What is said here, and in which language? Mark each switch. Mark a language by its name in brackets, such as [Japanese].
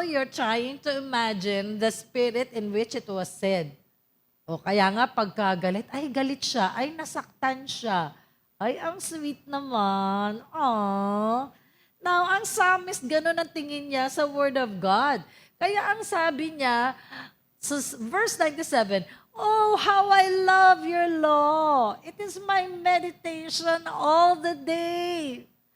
[English] You're trying to imagine the spirit in which it was said. [Filipino] O kaya nga pagkagalit, ay galit siya, ay nasaktan siya. Ay, ang sweet naman. Aww. Now, ang psalmist, gano'n ang tingin niya sa Word of God. Kaya ang sabi niya, sa verse 97, [English] oh, how I love your law. It is my meditation all the day.